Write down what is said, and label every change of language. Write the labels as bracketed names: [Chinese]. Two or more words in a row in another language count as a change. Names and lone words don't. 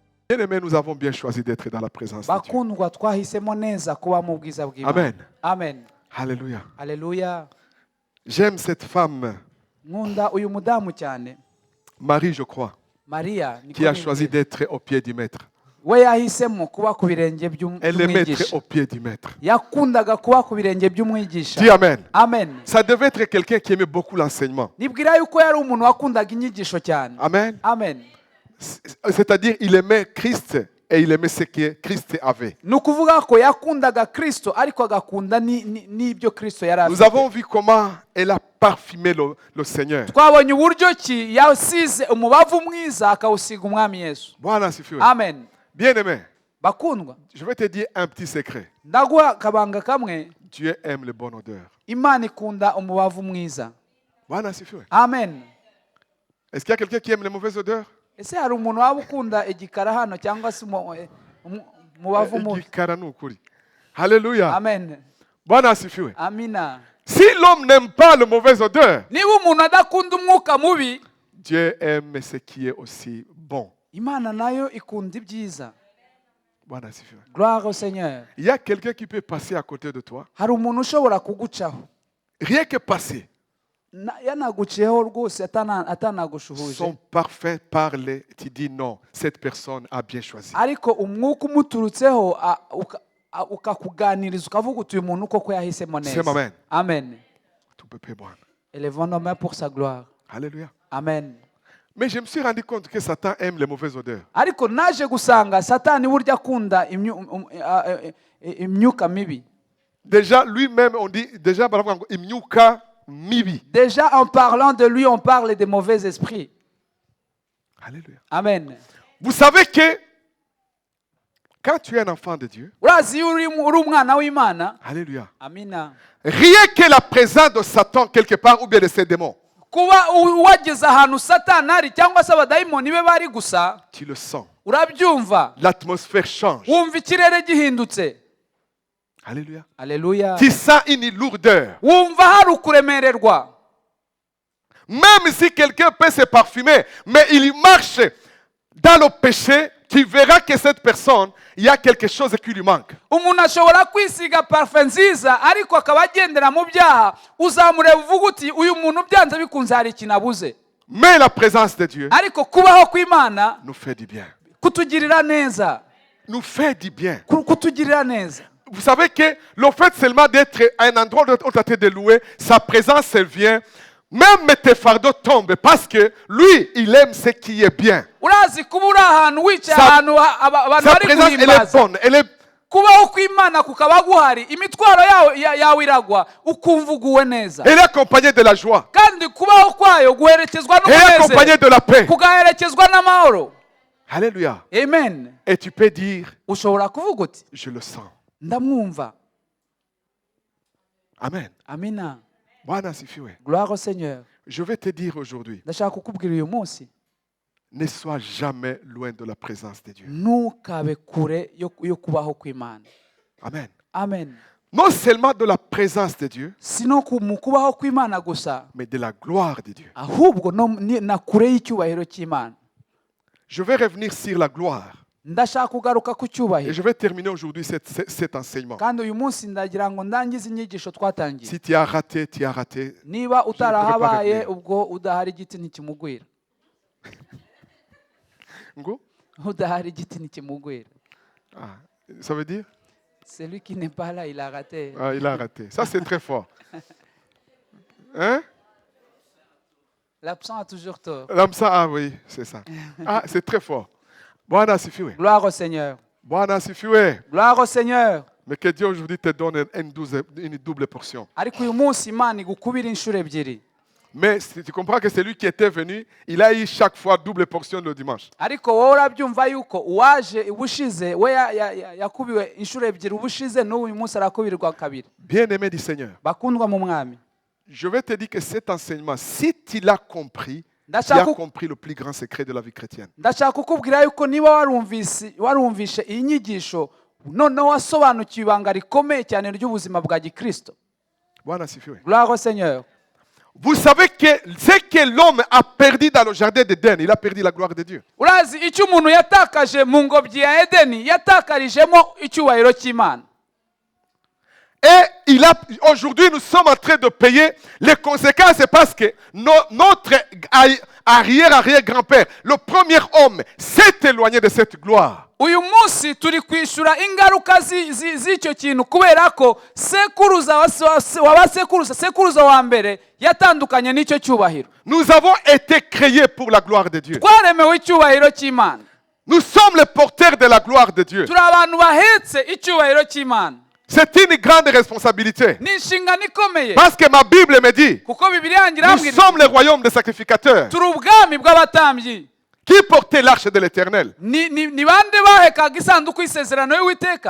[French] Bien-aimés, nous avons bien choisi d'être dans la présence de Dieu. [Kinyarwanda] bakundwa twahisemo neza kuba mu bwiza bw'Imana. Amen. Amen. [French] Alléluia. [Kinyarwanda] Haleluya. [French] J'aime cette femme, [Kinyarwanda] Nkunda uyu mudamu cyane. [French] Marie, je crois, [Kinyarwanda] Maria niko [French] qui a [Kinyarwanda] nibwira. [French] choisi d'être au pied du maître. [Kinyarwanda] We yahisemo kuba ku birenge [French] Elle aimait être [Kinyarwanda] by'umwigisha. [French] au pied du maître. [Kinyarwanda] Yakundaga kuba ku birenge by'umwigisha. [French] Dis Amen. Amen. Ça devait être quelqu'un qui aimait beaucoup l'enseignement. [Kinyarwanda] Nibwira yuko yari umuntu wakundaga inyigisho cyane. Amen. Amen. [French] C'est-à-dire, il aimait Christ et il aimait ce que Christ avait. [Kinyarwanda] Ni ukuvuga ko yakundaga Kristo ariko agakunda n'ibyo Kristo yari [French] Nous [Kinyarwanda] afite. [French] avons vu comment elle a parfumé le Seigneur. [Kinyarwanda] Twabonye uburyo ki yasize umubavu mwiza akawusiga umwami Yesu. [Swahili] Bwana asifiwe. Amen. [French] Bien-aimé, [Kinyarwanda] Bakundwa, [French] je vais te dire un petit secret. [Kinyarwanda] ndaguha akabanga kamwe. [French] Dieu aime le bon odeur. [Kinyarwanda] Imana ikunda umubavu mwiza. [Swahili] Bwana asifiwe. Amen. [French] Est-ce qu'il y a quelqu'un qui aime les mauvaises odeurs? [Kinyarwanda] Ese hari umuntu waba ukunda igikara hano cyangwa se umubavu mubi? Igikara ni ukuri. Alléluia. Amen. [Swahili] Bwana asifiwe. Amina. [French] Si l'homme n'aime pas le mauvais odeur, [Kinyarwanda] Niba umuntu adakunda umwuka mubi, [French] Dieu aime ce qui est aussi bon. [Kinyarwanda] Imana nayo ikunda ibyiza. [Swahili] Bwana asifiwe. [French] Gloire au Seigneur. Il y a quelqu'un qui peut passer à côté de toi. [Kinyarwanda] Hari umuntu ushobora kugucaho. [French] Rien que passer. [Kinyarwanda] Yanaguciyeho rwose atanagushuhuje. [French] Son parfum parle, tu dis non, cette personne a bien choisi. [Kinyarwanda] Ariko umwuka umuturutseho ukakuganiriza ukavuga uti uyu muntu koko yahisemo neza. Amen. Amen. [French] Tout peut payer bon. Élevons nos mains pour sa gloire. Alléluia. Amen. Mais je me suis rendu compte que Satan aime les mauvaises odeurs. [Kinyarwanda] Ariko naje gusanga Satani burya akunda imyuka mibi. [French] Déjà, lui-même, on dit, déjà, [Kinyarwanda] imyuka mibi. [French] Déjà en parlant de lui, on parle des mauvais esprits. Alléluia. Amen. Vous savez que quand tu es un enfant de Dieu, [Kinyarwanda] Urazi iyo uri umwana w'Imana. [French] alléluia, [Kinyarwanda] Amina. [French] rien que la présence de Satan quelque part ou bien de ses démons, [Kinyarwanda] Kuba wageze ahantu Satani ari cyangwa se abadayimoni be bari gusa, [French] tu le sens. [Kinyarwanda] urabyumva. [French] L'atmosphère change. [Kinyarwanda] Wumva ikirere gihindutse. Alléluia. Alléluia. [French] Tu sens une lourdeur. [Kinyarwanda] Wumva hari ukuremererwa. [French] Même si quelqu'un peut se parfumer, mais il marche dans le péché, tu verras que cette personne, il y a quelque chose qui lui manque. [Kinyarwanda] Umuntu ashobora kwisiga parfum nziza ariko akaba agendera mu byaha, uzamureba uvuga uti uyu muntu byanze bikunze hari ikintu abuze. [French] Mais la présence de Dieu [Kinyarwanda] Ariko kubaho kw'Imana [French] nous fait du bien. [Kinyarwanda] kutugirira neza. [French] Nous fait du bien. [Kinyarwanda] Kutugirira neza. [French] Vous savez que le fait seulement d'être à un endroit où tu as été loué, sa présence elle vient, même tes fardeaux tombent parce que lui, il aime ce qui est bien. [Kinyarwanda] Urazi kuba uri ahantu wicaye ahantu abantu [French] Sa [Kinyarwanda] bari [French] présence, elle est [Kinyarwanda] guhimbaza. [French] bonne. Elle est... [Kinyarwanda] Kubaho kw'Imana kukaba guhari, imitwaro yawe iragwa ukumva uguwe neza. [French] Elle est accompagnée de la joie. [Kinyarwanda] Kandi kubaho kwayo guherekezwa [French] Elle est accompagnée [Kinyarwanda] n'umunezero, [French] de la paix. [Kinyarwanda] kugaherekezwa n'amahoro. Alléluia. Amen. [French] Et tu peux dire, [Kinyarwanda] Ushobora kuvuga uti [French] je le sens. [Kinyarwanda] ndamwumva. Amen. Amina. [Swahili] Bwana asifiwe. [French] Gloire au Seigneur. Je vais te dire aujourd'hui, [Kinyarwanda] Ndashaka kukubwira uyu munsi, [French] ne sois jamais loin de la présence de Dieu. [Kinyarwanda] ntukabe kure yo kubaho kw'Imana. Amen. Amen. [French] Non seulement de la présence de Dieu, [Kinyarwanda] Sino mu kubaho kw'Imana gusa, [French] mais de la gloire de Dieu. [Kinyarwanda] ahubwo na kure y'icyubahiro cy'Imana. [French] Je vais revenir sur la gloire. [Kinyarwanda] Ndashaka kugaruka ku [French] Et [Kinyarwanda] cyubahiro. [French] je vais terminer aujourd'hui cet enseignement. [Kinyarwanda] Kandi uyu munsi ndagira ngo ndangize inyigisho twatangiye. [French] Si tu as raté, tu as raté. [Kinyarwanda] Niba utarahabaye [French] revenir. [Kinyarwanda] ubwo udahari igiti ntikimugwira. Ngo? Udahari igiti ntikimugwira. [French] Ah, ça veut dire? Celui qui n'est pas là, il a raté. Ah, il a raté. Ça, c'est très fort. Hein? L'absent a toujours tort. Comme ça, ah oui, c'est ça. Ah, c'est très fort. [Swahili] Bwana asifiwe. [French] Gloire au Seigneur. [Swahili] Bwana asifiwe. [French] Gloire au Seigneur. Mais que Dieu aujourd'hui te donne une double portion. [Kinyarwanda] Ariko uyu munsi Imana igukubira inshuro ebyiri. [French] Mais si tu comprends que celui qui était venu, il a eu chaque fois double portion le dimanche. [Kinyarwanda] Ariko wowe urabyumva yuko uwaje ubushize we yakubiwe inshuro ebyiri ubushize n'uyu munsi arakubirwa kabiri. [French] Bien-aimé du Seigneur, [Kinyarwanda] Bakundwa mu mwami. [French] je vais te dire que cet enseignement, si tu l'as compris, tu as compris le plus grand secret de la vie chrétienne. [Kinyarwanda] Ndashaka kukubwira yuko niba warumvishe iyi nyigisho noneho wasobanukiwe ibanga rikomeye cyane ry'ubuzima bwa Gikristo. [Swahili] Bwana asifiwe. [French] Gloire au Seigneur. Vous savez que ce que l'homme a perdu dans le jardin d'Éden, il a perdu la gloire de Dieu. [Kinyarwanda] urazi icyo umuntu yatakaje mu ngobyi ya edeni yatakarijemo icyubahiro cy'imana. [French] Et aujourd'hui, nous sommes en train de payer les conséquences parce que notre arrière-arrière-grand-père, le premier homme, s'est éloigné de cette gloire. [Kinyarwanda] uyu munsi turi kwishyura ingaruka z'icyo kintu kubera ko sekuruza wa mbere yatandukanye n'icyo cyubahiro. [French] Nous avons été créés pour la gloire de Dieu. [Kinyarwanda] twaremewe icyubahiro cy'imana. [French] Nous sommes les porteurs de la gloire de Dieu. [Kinyarwanda] turi abantu bahetse icyubahiro cy'imana. [French] C'est une grande responsabilité. [Kinyarwanda] ni inshingano ikomeye [French] Parce que ma Bible me dit, [Kinyarwanda] kuko bibiliya yanjye [French] nous [Kinyarwanda] irambwira [French] sommes le royaume des sacrificateurs. [Kinyarwanda] turi ubwami bw'abatambyi. [French] Qui portait l'arche de l'Éternel? [Kinyarwanda] ni bande bahekaga isanduku y'isezerano y'uwiteka?